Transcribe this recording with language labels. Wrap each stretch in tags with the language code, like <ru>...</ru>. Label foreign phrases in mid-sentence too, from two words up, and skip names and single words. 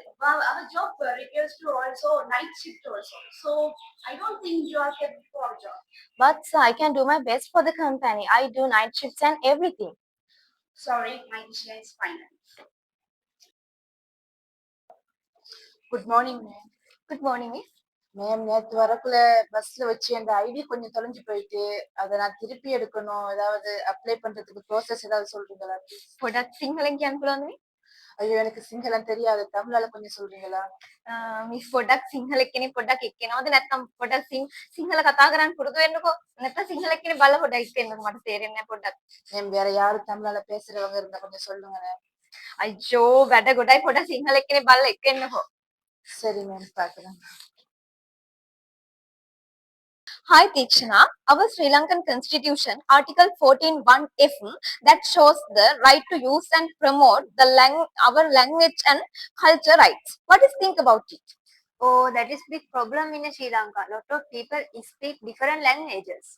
<en>Well, our job requires to also night shift also. So I don't think you are capable for our job. But I can do my best for the company. I do night shifts and everything. Sorry, my decision is final. Good morning ma'am. Good morning, miss.</en> <ta>மேம் நேற்று வரக்குள்ள பஸ்ல வச்சு அந்த ஐடி கொஞ்சம் தொலைஞ்சு போயிட்டு அதை நான் திருப்பி எடுக்கணும். ஏதாவது அப்ளை பண்றதுக்கு ப்ரோசஸ் ஏதாவது சொல்றீங்களா ப்ளீஸ்?</ta> <si>පොඩක් සිංහලෙන් කියන්න පුළුවන්ද මිස්?</si> <ta>ஐயோ எனக்கு சிங்களம் தெரியாது, தமிழால கொஞ்சம் சொல்றீங்களா?</ta> <si>මිස් පොඩක් සිංහල එක්කෙනෙක් පොඩක් එක්කෙනවද නැත්නම් පොඩක් සිංහල කතා කරන්න පුරුදු වෙන්නකෝ. නැත්නම් සිංහල එක්කෙනෙක් බලලා පොඩක් එක්කෙන්නකෝ, මට තේරෙන්නේ නැහැ පොඩ්ඩක්.</si> <ta>மேம் வேற யாரும் தமிழால பேசுறவங்க இருந்தா கொஞ்சம் சொல்லுங்க மேம்.</ta> <si>අයියෝ වැඩ ගොඩයි පොඩක් සිංහල එක්කෙනෙක් බලලා එක්කෙන්නකෝ.</si> <ta>சரி மேம் பார்க்கலாம்.</ta> <en>Hi Tikshana, our Sri Lankan Constitution, Article 14(1)(f) that shows the right to use and promote our language and culture rights. What do you think about it? Oh, that is big problem in Sri Lanka. Lot of people speak different languages.</en>